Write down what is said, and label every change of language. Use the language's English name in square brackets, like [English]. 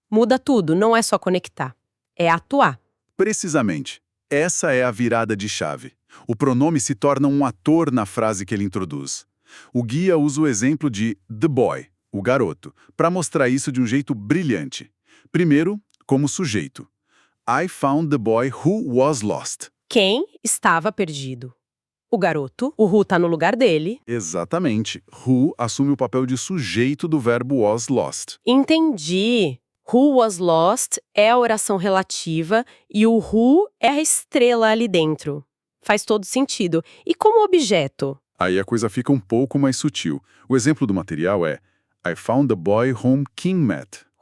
[Portuguese] Muda tudo, não é só conectar, é atuar. Precisamente. Essa é a virada de chave. O pronome se torna um ator na frase que ele introduz. O guia usa o exemplo de the boy, o garoto, para mostrar isso de um jeito brilhante. Primeiro, como sujeito. [English] I found the boy who was lost. [Portuguese] Quem estava perdido? O garoto, o who tá no lugar dele. Exatamente. Who assume o papel de sujeito do verbo [English] was lost. [Portuguese] Entendi. [English] Who was lost [Portuguese] é a oração relativa e o who é a estrela ali dentro. Faz todo sentido. E como objeto? Aí a coisa fica um pouco mais sutil. O exemplo do material é [English] I found the boy whom Kim met.